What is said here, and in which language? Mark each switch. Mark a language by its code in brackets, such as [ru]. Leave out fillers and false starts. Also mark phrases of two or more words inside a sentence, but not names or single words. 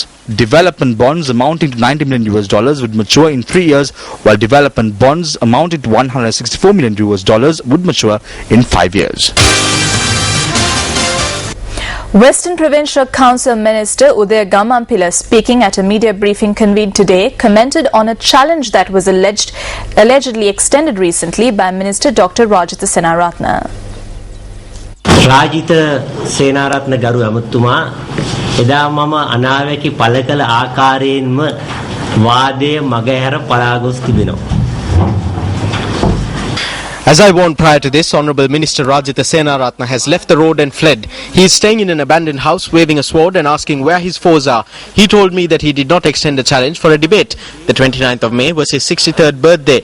[en] Development bonds amounting to $90 million would mature in 3 years, while development bonds amounting to $164 million would mature in 5 years. Western Provincial Council Minister Udaya Gamampila, speaking at a media briefing convened today, commented on a challenge that was allegedly extended recently by Minister Dr. Rajitha Senaratne. [si] Rajitha Senaratne ගරු ඇමතිතුමා එදා මම අනාවැකි පළ කළ ආකාරයෙන්ම වාදය මගහැර පලා ගොස් තිබෙනවා. [en] As I warned prior to this, Honourable Minister Rajitha Senaratne has left the road and fled. He is staying in an abandoned house, waving a sword and asking where his foes are. He told me that he did not extend a challenge for a debate. The 29th of May was his 63rd birthday.